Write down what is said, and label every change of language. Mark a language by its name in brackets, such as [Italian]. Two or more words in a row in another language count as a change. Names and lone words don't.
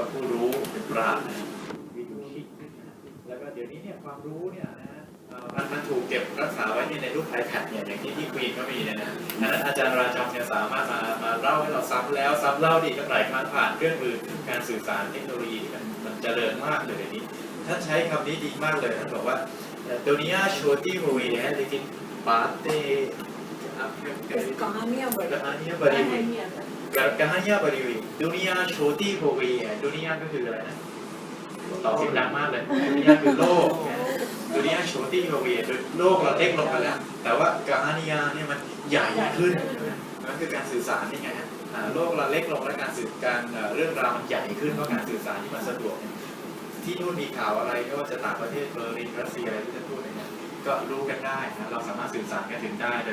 [Thai] ผู้รู้เป็นปราชญ์วิดูชิแล้วก็เดี๋ยวนี้เนี่ยความรู้เนี่ยนะมันถูกเก็บรักษาไว้ในรูป iPad เนี่ยอย่างที่ควีนก็มีเนี่ยนะนั้นอาจารย์ราชัมเนี่ยสามารถมาเล่าให้เราซ้ำแล้วซ้ำเล่าดีกันหลายครั้งผ่านเครื่องมือการสื่อสารเทคโนโลยีที่มันเจริญมากเลยเดี๋ยวนี้ท่านใช้คำนี้ดีมากเลยท่านบอกว่า [Hindi] दुनिया छोटी हुई है लेकिन बातें कहानियां बड़ी हुई दुनिया छोटी हो गई है दुनिया [Thai] ก็คืออะไรนะต่อเสียงดังมากเลยดุนยาคือโลกดุนยาโชติโฮเวียโลกเราเล็กลงไปแล้วแต่ว่ากาฮานิยาเนี่ยมันใหญ่ขึ้นนั่นคือการสื่อสารนี่ไงฮะโลกเราเล็กลงและการสื่อการเรื่องราวมันใหญ่ขึ้นเพราะการสื่อสารที่มันสะดวกที่นู่นมีข่าวอะไรไม่ว่าจะต่างประเทศเบอร์ลินรัสเซียอะไรที่จะพูดเนี่ยก็รู้กันได้นะเราสามารถสื่อสารกันถึงได้โดย